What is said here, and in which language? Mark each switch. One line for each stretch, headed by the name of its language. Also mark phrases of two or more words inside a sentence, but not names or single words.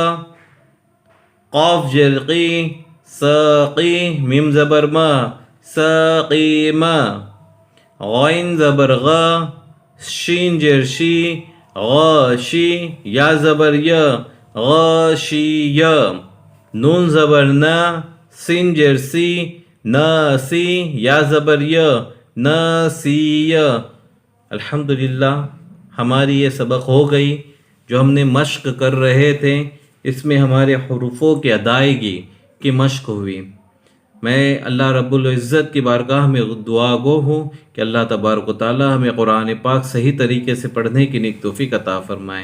Urdu: قاف زیر قی، س قی، میم زبر م، س قی م، غین زبر غ، شین زیر شی، غ شی، یا زبر ی، غ شی ی، نون زبر ن، سین زیر سی، ن سی، یا زبر ی، ن سی ی۔ الحمدللہ ہماری یہ سبق ہو گئی جو ہم نے مشق کر رہے تھے، اس میں ہمارے حروفوں کی ادائیگی کی مشق ہوئی۔ میں اللہ رب العزت کی بارگاہ میں دعا گو ہوں کہ اللہ تبارک و تعالی ہمیں قرآن پاک صحیح طریقے سے پڑھنے کی نیک توفیق عطا فرمائے۔